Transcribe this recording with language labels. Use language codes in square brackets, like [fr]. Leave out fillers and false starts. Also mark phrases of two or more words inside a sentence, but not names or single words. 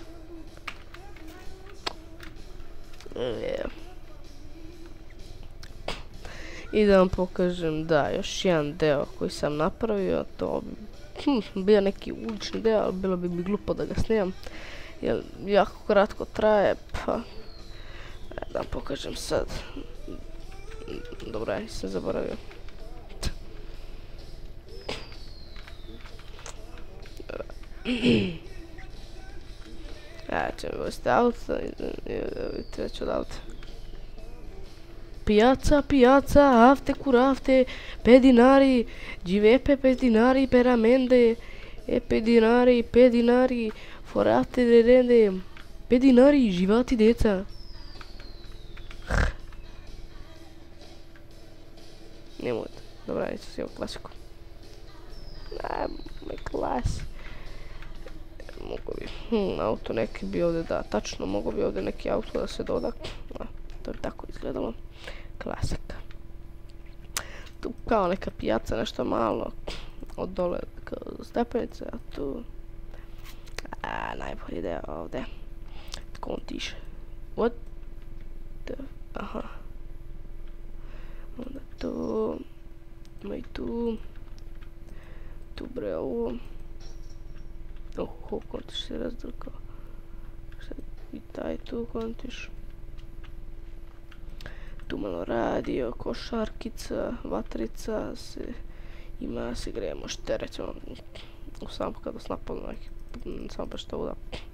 [sr] I da vam pokažem da još jedan deo koji sam napravio, to bi bio neki ulični deo, ali bilo bi mi glupo da ga snimam, jer jako kratko traje, pa da vam pokažem sad. Dobro, ja nisam zaboravio. Ćemo voziti auto i vidite već od auta. Piazza, piazza, afte curafte, pedinari, givepe pedinari per amende, e pedinari, forate de rende, pedinari, živati deca. Nemojte, dobra, neću si ovu klasiku. Moj klas. Mogu bi, auto neki bi ovdje, da, tačno, mogu bi ovdje neki auto da se doda. To bi tako izgledalo. Klasika. Tu kao neka pijaca, nešto malo od dole kao stepenice, a tu najbolji deo ovdje. Tako on tiše. [en] What the... [sr] Aha. Onda tu... Ima i tu... Tu bre ovo... Oho, kontiš se razdrkao. I taj tu kontiš. Tu malo radio, košarkica, vatrica se ima, se grejemo šterećemo samo kada se napadnu neki, samo baš to uda.